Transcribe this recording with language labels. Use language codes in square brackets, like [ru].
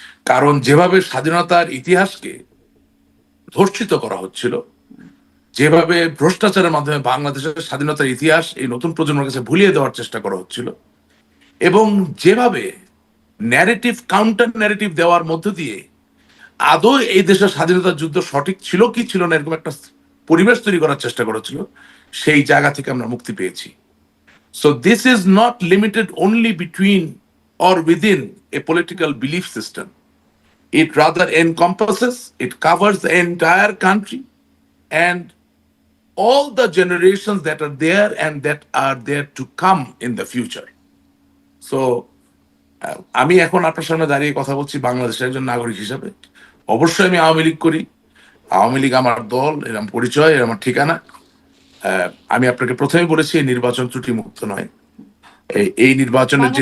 [bn] কারণ যেভাবে স্বাধীনতার ইতিহাসকে ধর্ষিত করা হচ্ছিল, যেভাবে ভ্রষ্টাচারের মাধ্যমে বাংলাদেশের স্বাধীনতার ইতিহাস এই নতুন প্রজন্মের কাছে ভুলিয়ে দেওয়ার চেষ্টা করা হচ্ছিল, এবং যেভাবে ন্যারেটিভ কাউন্টার ন্যারেটিভ দেওয়ার মধ্য দিয়ে আদৌ এই দেশের স্বাধীনতার যুদ্ধ সঠিক ছিল কি ছিল না এরকম একটা পরিবেশ তৈরি করার চেষ্টা করেছিল, সেই জায়গা থেকে আমরা মুক্তি পেয়েছি। [en] So this is not limited only between or within a political belief system. It rather encompasses, it covers the entire country and all the generations that are there and that are there to come in the future. [bn] So আমি এখন আপনার সামনে দাঁড়িয়ে কথা বলছি বাংলাদেশের একজন নাগরিক হিসাবে। অবশ্যই আমি আওয়ামী লীগ করি, আওয়ামী লীগ আমার দল, এর আমার পরিচয়, এর আমার ঠিকানা। আমি আপনাকে প্রথমেই বলেছি এই নির্বাচন ত্রুটি মুক্ত নয়। এই নির্বাচনের যে